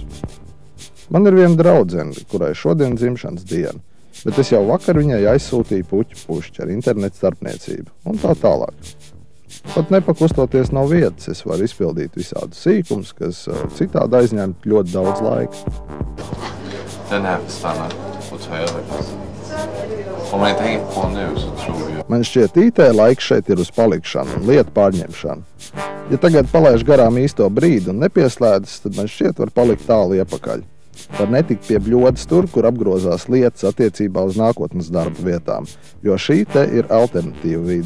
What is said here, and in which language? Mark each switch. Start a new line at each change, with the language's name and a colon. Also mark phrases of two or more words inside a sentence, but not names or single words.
Latvian: Man ir viena draudzene, kurai šodien dzimšanas diena, bet es jau vakar viņai aizsūtīju puķu ar internetu starpniecību un tā tālāk. Pat nepakustoties no vietas, es varu izpildīt visādus sīkumus, kas citādi aizņemt ļoti daudz laika.
Swedish: Den här stannar och tar över. Om man inte hänger på nu så tror jag...
Latvian: Man šķiet, IT laiks šeit ir uz palikšanu un lietu pārņemšanu. Ja tagad palaiž garām īsto brīdi un nepieslēdzas, tad man šķiet var palikt tālu iepakaļ. Var netikt pie bļodas tur, kur apgrozās lietas attiecībā uz nākotnes darba vietām, jo šī te ir alternatīva vide.